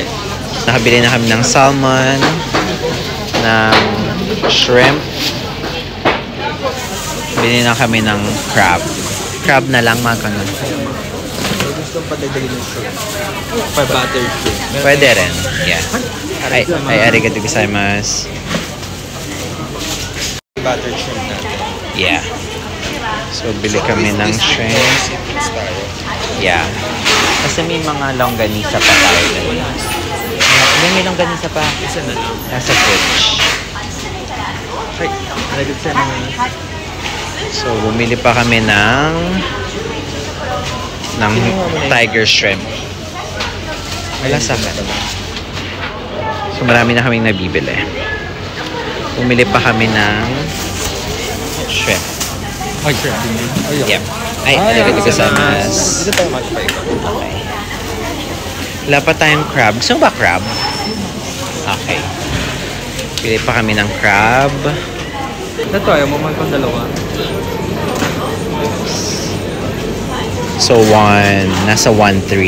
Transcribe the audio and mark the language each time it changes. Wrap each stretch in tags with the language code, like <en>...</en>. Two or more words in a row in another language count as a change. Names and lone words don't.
<tl>Nakabili na kami ng salmon, ng shrimp. Bili na kami ng crab. Crab na lang, Mako. Gusto pa dadalhin ng shrimp.</tl> <en>For buttered shrimp.</en> <tl>Pwede rin. Yeah. Ay,</tl> <ja>arigato gozaimasu.</ja> <en>Buttered shrimp</en> <tl>natin. Yeah. So, bili kami ng shrimp. Yeah. Kasi may mga longganisa pa tayo dun. May longganisa pa. Isa na lang. Nasa fridge. Hi. Nalagad siya naman. So, bumili pa kami ng</tl> <en>tiger shrimp.</en> <tl>Wala sa akin. So, marami na kaming nabibili. Bumili pa kami ng shrimp. Ay, shrimp. Yep.</tl> <ja>Ay, arigato gozaimasu.</ja> <tl>Dito tayo magpaikot. Okay. Wala pa tayong crab. Gusto mo ba crab? Okay. Pili pa kami ng crab. Ito, ayaw mo magpang dalawa. So, nasa 1.3.</tl>